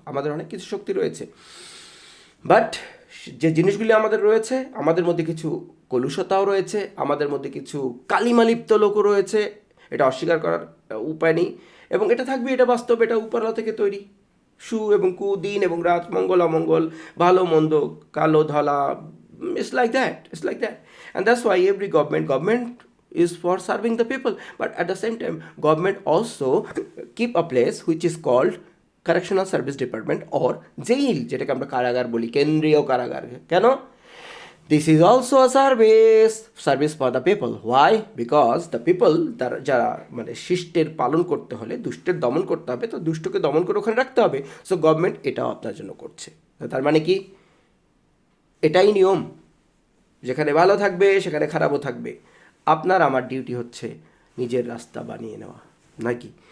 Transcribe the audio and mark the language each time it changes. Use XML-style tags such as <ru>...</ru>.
<bn>আমাদের অনেক কিছু শক্তি রয়েছে, বাট যে জিনিসগুলি আমাদের রয়েছে, আমাদের মধ্যে কিছু কলুষতাও রয়েছে, আমাদের মধ্যে কিছু কালিমালিপ্ত লোকও রয়েছে, এটা অস্বীকার করার উপায় নেই। এবং এটা থাকবে, এটা বাস্তব, এটা উপরওয়ালা থেকে তৈরি। সু এবং কু, দিন এবং রাত, মঙ্গল অমঙ্গল, ভালো মন্দ, কালো Dhola,</bn> <en>it's like that, it's like that. And that's why every government is for serving the people, but at the same time government also keep a place which is called correctional service department or jail,</en> <bn>যেটাকে আমরা কারাগার বলি, কেন্দ্রীয় কারাগার। কেন?</bn> <en>This is also a service for the people. Why? Because the people,</en> <bn>যারা মানে শিষ্টের পালন করতে হলে, দুষ্টের দমন করতে হবে, তো দুষ্টকে দমন করে ওখানে রাখতে হবে। সো গভর্নমেন্ট এটাও আপনার জন্য করছে। তার মানে কি? এটাই নিয়ম, যেখানে ভালো থাকবে সেখানে খারাপও থাকবে। আপনার আমার ডিউটি হচ্ছে নিজের রাস্তা বানিয়ে নেওয়া, নাকি?</bn>